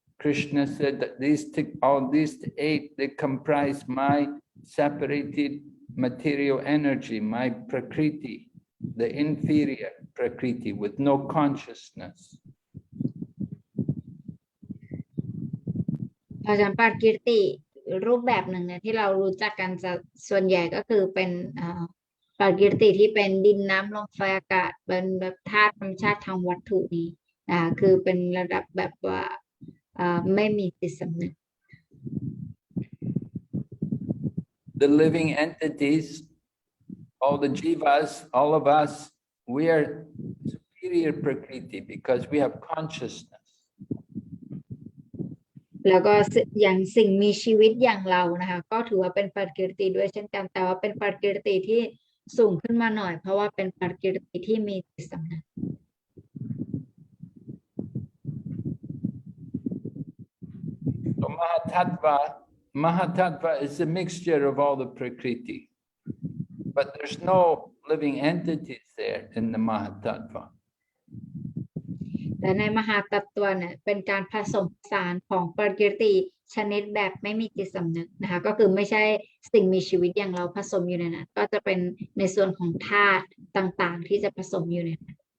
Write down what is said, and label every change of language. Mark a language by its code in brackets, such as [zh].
[en] Krishna said that all these eight, they comprise my separated material energy, my Prakriti, the inferior Prakriti with no consciousness. [th] เพราะฉะนั้นปรกิรติรูปแบบหนึ่งเนี่ยที่เรารู้จักกันจะส่วนใหญ่ก็คือเป็นปรกิรติที่เป็นดินน้ำลมไฟอากาศเป็นแบบธาตุธรรมชาติทางวัตถุนี้คือเป็นระดับแบบว่าไม่มีจิตสำนึก [en] The living entities, all the jivas, all of us, we are superior Prakriti because we have consciousness. [th] แล้วก็อย่างสิ่งมีชีวิตอย่างเรานะคะก็ถือว่าเป็นปรกิรติด้วยเช่นกันแต่ว่าเป็นปรกิรติที่สูงขึ้นมาหน่อยเพราะว่าเป็นปรกิรติที่มีจิตสำนึก [en] So Mahatattva is a mixture of all the Prakriti, but there's no living entities there in the Mahatattva. [th] และในมหาตัตตวเนี่ยเป็นการผสมผสานของปรกิรติชนิดแบบไม่มีจิตสำนึกนะคะก็คือไม่ใช่สิ่งมีชีวิตอย่างเราผสมอยู่ในนั้นก็จะเป็นในส่วนของธาตุต่างๆที่จะผสมอยู่ในนั้น